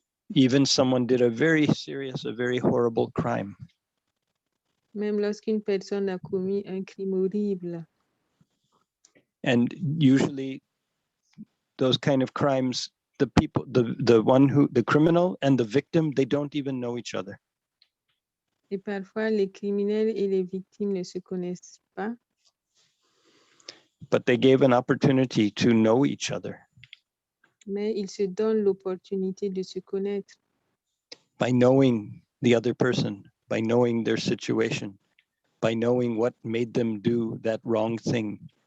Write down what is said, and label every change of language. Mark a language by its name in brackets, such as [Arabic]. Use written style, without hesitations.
[English] Even someone did a very serious, a very horrible crime. [French] Même lorsqu'une personne a commis un crime horrible. [English] And usually those kind of crimes, the people, the criminal and the victim, they don't even know each other. [French] Et parfois, les criminels et les victimes ne se connaissent pas. [English] But they gave an opportunity to know each other. [French] Mais ils se donnent l'opportunité de se connaître. [English] By knowing the other person, by knowing their situation, by knowing what made them do that wrong thing.